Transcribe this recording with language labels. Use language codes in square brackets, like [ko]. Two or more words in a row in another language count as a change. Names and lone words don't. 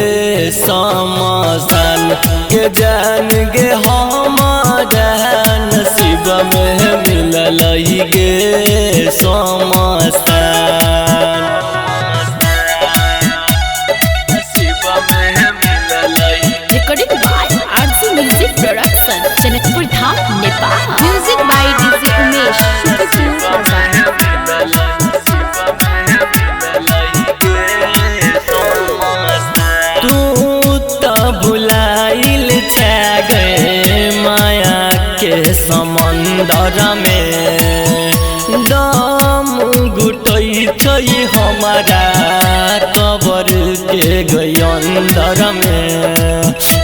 [mai] समसान गे जान गे हमारा नसीब में मिलल गे समसान। [en] Recording by RC Music Production, Janakpur Dham, Nepal. Music by DJ Umesh. [mai] तू तो भुलाइल छा गए माया के समंदर में दम घुटै छै हमारा कबर के गई अंदर में